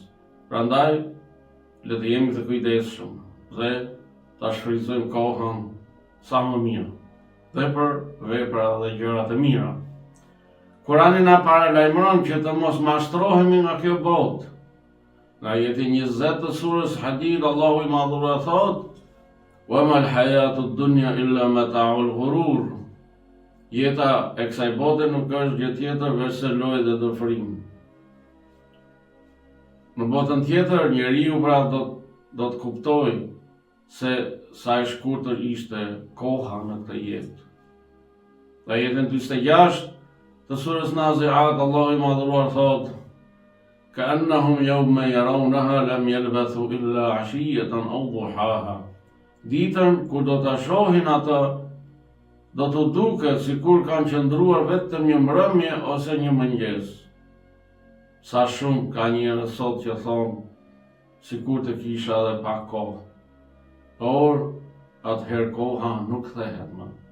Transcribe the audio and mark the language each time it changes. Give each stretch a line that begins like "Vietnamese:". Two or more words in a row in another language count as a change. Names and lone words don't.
Albanian: Prandaj, le të jemi të kujdesshëm dhe ta shfrytëzojmë kohën sa më mirë dhe për vepra dhe gjëra të mira. Kurani na paralajmëron që të mos mashtrohemi nga kjo botë. Në ajetin 20 të surës Hadid, Allahu i madhuar thot:
Arabic: "وما الحياة الدنيا إلا متاع الغرور."
Albanian: Jeta e kësaj bote nuk është gjë tjetër veçse lojë dhe dëfrim. Në botën tjetër, njeriu pra do të kuptojë se sa e shkurtër ishte koha në këtë jetë. Në ajetin 46 të surës Nazi'at, Allahu i madhuar thot:
Arabic: "كأنهم يوم يرونها لم يلبثوا إلا عشية أو ضحاها."
Albanian: Ditën kur do ta shohin atë, do të duket sikur kanë qëndruar vetëm një mbrëmje ose një mëngjes. Sa shumë ka njerëz sot që thonë sikur të kisha edhe pak kohë, por atëherë koha nuk kthehet më.